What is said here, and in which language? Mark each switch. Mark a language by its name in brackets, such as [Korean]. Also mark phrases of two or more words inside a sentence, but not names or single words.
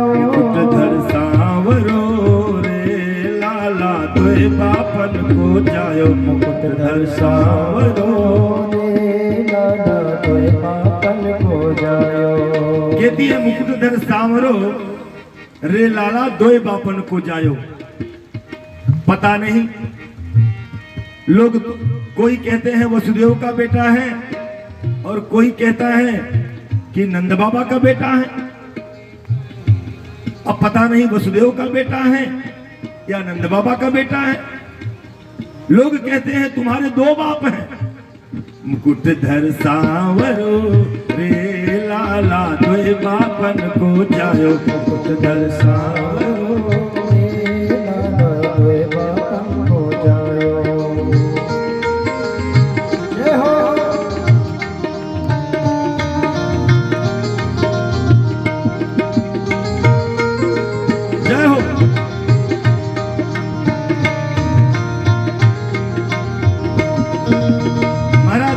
[Braj] मुकुटधर सांवरो रे लाला, दोए बापन को जायो। मुकुटधर सांवरो रे लाला दोए बापन को जायो। [Hindi] कहती है [Braj] मुकुटधर सांवरो रे लाला दोए बापन को जायो। [Hindi] पता नहीं, लोग कोई कहते हैं वसुदेव का बेटा है, और कोई कहता है कि नंद बाबा का बेटा है। अब पता नहीं वसुदेव का बेटा है या नंद बाबा का बेटा है। लोग कहते हैं तुम्हारे दो बाप हैं। [Braj] मुकुटधर सांवरो रे लाला दोए बापन को जायो। मुकुटधर सांवरो रे लाला दोए बापन को जायो। [Hindi] जय हो। जय हो। महाराज